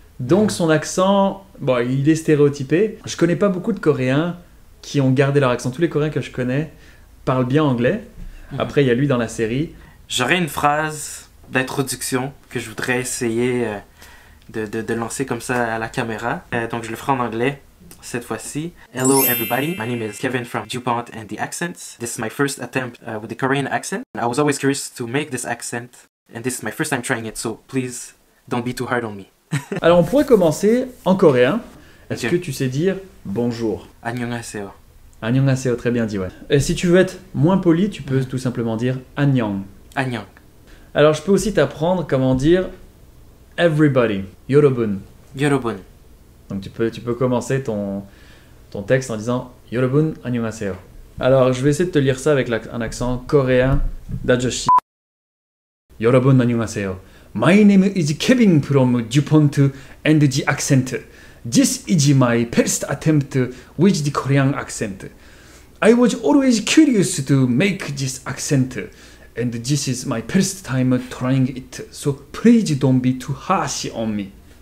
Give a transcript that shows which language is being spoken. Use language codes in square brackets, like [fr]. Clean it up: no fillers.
[fr] Donc son accent, bon, il est stéréotypé. Je connais pas beaucoup de Coréens qui ont gardé leur accent. Tous les Coréens que je connais parlent bien anglais. Après, il y a lui dans la série. J'aurais une phrase d'introduction que je voudrais essayer de lancer comme ça à la caméra. Donc je le ferai en anglais cette fois-ci. [en] Hello everybody, my name is Kevin from DuPont and the Accents. This is my first attempt with the Korean accent. I was always curious to make this accent and this is my first time trying it, so please don't be too hard on me. [fr] Alors on pourrait commencer en coréen. Est-ce que tu sais dire bonjour? [ko] Annyeonghaseyo. Annyeonghaseyo, [fr] très bien dit, ouais. Et si tu veux être moins poli, tu peux tout simplement dire [ko] annyeong. Annyeong. [fr] Alors je peux aussi t'apprendre comment dire everybody, yorobun. [ko] Yorobun. [fr] Donc tu peux commencer ton texte en disant [ko] yorobun annyeonghaseyo. [fr] Alors je vais essayer de te lire ça avec un accent coréen d'ajoshi. [ko] Yorobun annyeonghaseyo. [en] My name is Kevin from DuPont and the Accent. This is my first attempt with the Korean accent. I was always curious to make this accent, and this is my first time trying it, so please don't be too harsh on me.